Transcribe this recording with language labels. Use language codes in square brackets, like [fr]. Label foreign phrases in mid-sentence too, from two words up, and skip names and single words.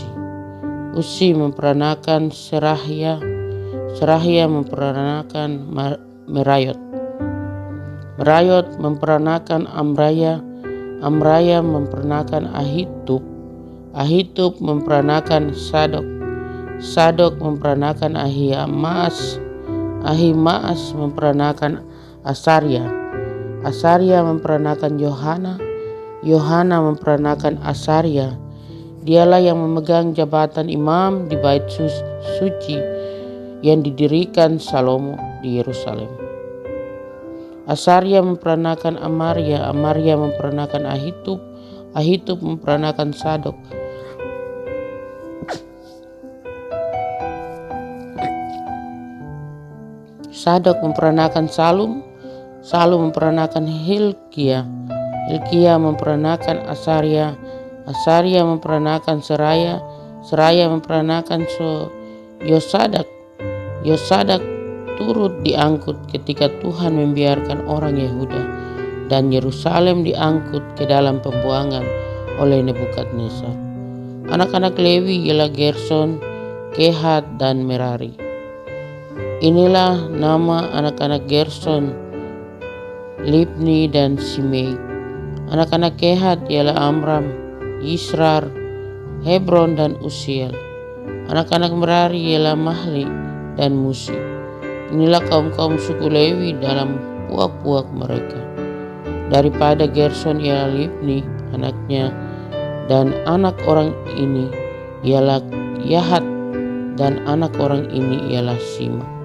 [id] Uzi memperanakan Serahia, Serahia memperanakan Merayot, Merayot memperanakan Amraya, Amraya memperanakan Ahitub, Ahitub memperanakan Sadok, Sadok memperanakan Ahimaas, Ahimaas memperanakan Asaria, Asaria memperanakan Yohana, Yohana memperanakan Asaria. Dialah yang memegang jabatan imam di bait suci yang didirikan Salomo di Yerusalem. Asaria memperanakan Amaria, Amaria memperanakan Ahitub, Ahitub memperanakan Sadok, Sadok memperanakan Salum, Salum memperanakan Hilkia, Hilkia memperanakan Asaria, Asaria memperanakan Seraya, Seraya memperanakan Yosadak, Yosadak turut diangkut ketika Tuhan membiarkan orang Yehuda dan Yerusalem diangkut ke dalam pembuangan oleh Nebukadnezar. Anak-anak Lewi ialah Gerson, Kehat dan Merari. Inilah nama anak-anak Gerson, Libni dan Simei. Anak-anak Kehat ialah Amram, Yisrar, Hebron dan Uziel. Anak-anak Merari ialah Mahli dan Musi. Inilah kaum-kaum suku Lewi dalam puak-puak mereka. Daripada Gerson ialah Libni anaknya, dan anak orang ini ialah Yahat, dan anak orang ini ialah Sima.